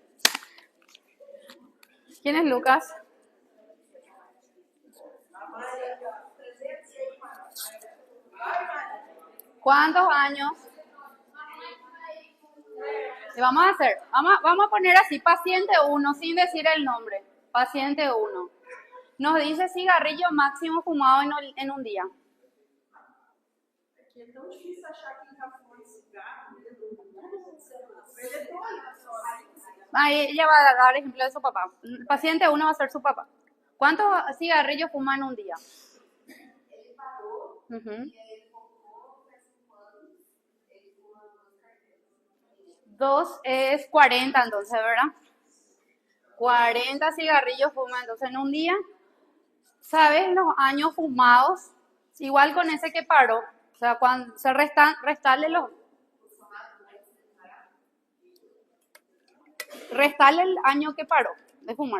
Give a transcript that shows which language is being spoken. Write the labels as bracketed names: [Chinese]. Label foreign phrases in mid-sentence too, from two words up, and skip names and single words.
[Spanish] ¿Quién es Lucas? ¿Cuántos años? Y vamos a hacer, vamos a poner así, paciente 1, sin decir el nombre. Paciente 1. Nos dice cigarrillo máximo fumado en un día. [Portuguese] É tão difícil achar quem está fumando cigarro, [Spanish] Ahí ella va a dar ejemplo de su papá. El paciente 1 va a ser su papá. ¿Cuántos cigarrillos fuma en un día? [Portuguese] Ele parou Uh-huh. e ele fumou faz 5 anos. Ele fuma 2 carteiras. [Spanish] 2 es 40 entonces, ¿verdad? 40 cigarrillos fuma entonces en un día. ¿Sabes los años fumados? Igual con ese que paró. O sea, cuando se restarle el año que paró de fumar.